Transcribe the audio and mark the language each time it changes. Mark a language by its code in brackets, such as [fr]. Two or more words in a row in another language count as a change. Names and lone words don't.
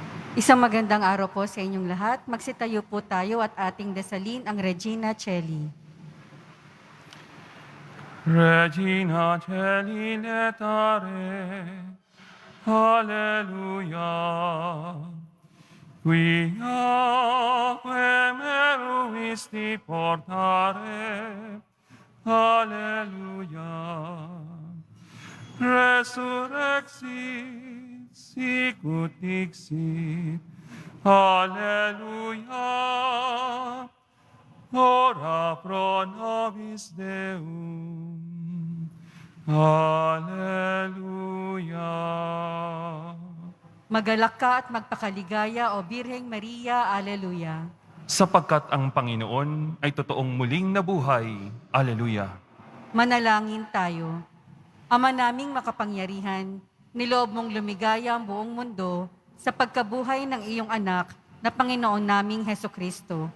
[tl] Isang magandang araw po sa inyong lahat. Magsitayo po tayo at ating dasalin ang Regina Coeli. [la] Regina Coeli letare, Alleluia. Quia meruisti portare, Alleluia. Resurrexit, sicut dixit, Alleluia. Ora pro nobis Deum. Alleluia. [tl] Magalak ka at magpakaligaya o Birheng Maria, Alleluia. Sapagkat ang Panginoon ay totoong muling nabuhay. Alleluia. Manalangin tayo. Ama naming makapangyarihan, niloob mong lumigaya ang buong mundo sa pagkabuhay ng iyong anak na Panginoon naming Heso Kristo.